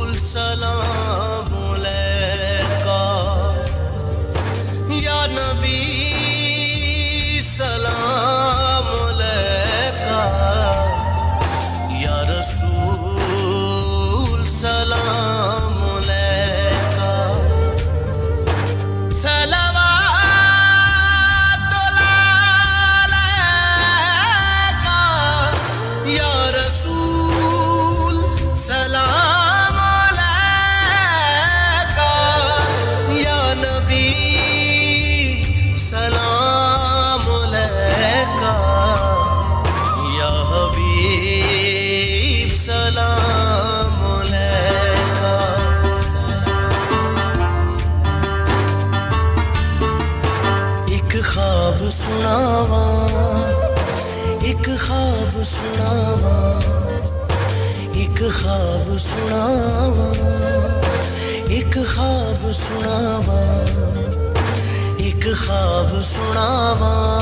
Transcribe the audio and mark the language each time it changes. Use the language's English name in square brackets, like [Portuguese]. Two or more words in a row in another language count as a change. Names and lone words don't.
[Arabic] سلام عليك يا نبي سلام عليك يا رسول سلام عليك صلوات الله عليك يا رسول سلام عليك يا نبي سلام عليك يا حبيب سلام عليك. [Punjabi] اک خواب سناواں، اک خواب سناواں، اک خواب سناواں، اک خواب سناواں، اک خواب سناواں,